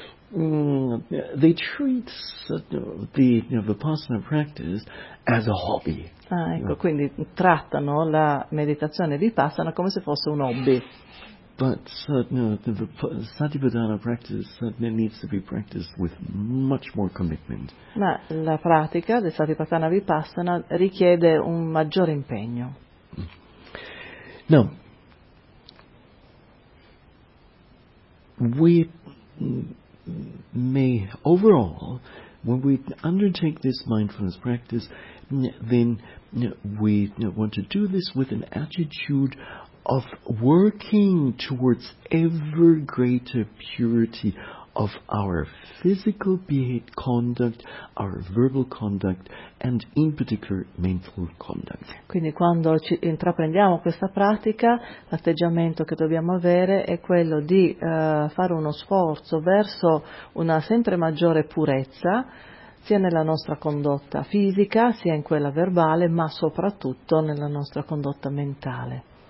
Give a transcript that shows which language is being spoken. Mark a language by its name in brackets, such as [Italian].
[English] They treat the Vipassana practice as a hobby. [Italian] Ah, ecco, quindi trattano la meditazione Vipassana come se fosse un hobby. [English] But the Satipatthana practice needs to be practiced with much more commitment. [Italian] Ma la pratica del Satipatthana Vipassana richiede un maggiore impegno. [English] Now, we may, overall, when we undertake this mindfulness practice, then we want to do this with an attitude of working towards ever greater purity of our physical conduct, our verbal conduct, and in particular mental conduct. [Italian] Quindi quando ci intraprendiamo questa pratica, l'atteggiamento che dobbiamo avere è quello di fare uno sforzo verso una sempre maggiore purezza, sia nella nostra condotta fisica, sia in quella verbale, ma soprattutto nella nostra condotta mentale.